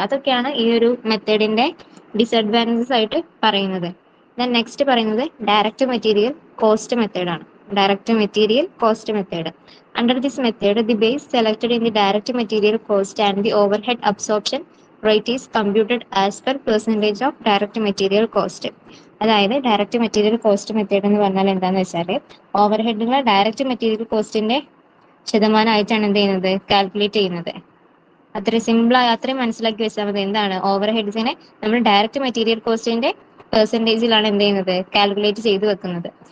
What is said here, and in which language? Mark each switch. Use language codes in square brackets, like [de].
[ml] അതൊക്കെയാണ് ഈ ഒരു മെത്തേഡിന്റെ ഡിസഡ്വാൻറ്റേജസ് ആയിട്ട് പറയുന്നത്. ദെൻ നെക്സ്റ്റ് പറയുന്നത് ഡയറക്റ്റ് മെറ്റീരിയൽ കോസ്റ്റ് മെത്തേഡ് ആണ്. Direct material cost method. [en] Under this method, the base selected in the direct material cost and the overhead absorption rate is computed as per percentage of direct material cost. [ml] അതായത് direct material cost method എന്ന് പറഞ്ഞാൽ എന്താണെന്ന് വെച്ചാൽ, ഓവർഹെഡുകളെ direct material കോസ്റ്റിന്റെ ശതമാനമായിട്ടാണ് എന്ത് ചെയ്യുന്നത്, calculate ചെയ്യുന്നത്. അത്രയും സിമ്പിളായി അത്രയും മനസ്സിലാക്കി വെച്ചാൽ മതി. എന്താണ്, ഓവർ ഹെഡ്സിനെ നമ്മൾ ഡയറക്റ്റ് മെറ്റീരിയൽ കോസ്റ്റിന്റെ പെർസെൻറ്റേജിലാണ് എന്ത് ചെയ്യുന്നത്, കാൽക്കുലേറ്റ് ചെയ്ത് വെക്കുന്നത്.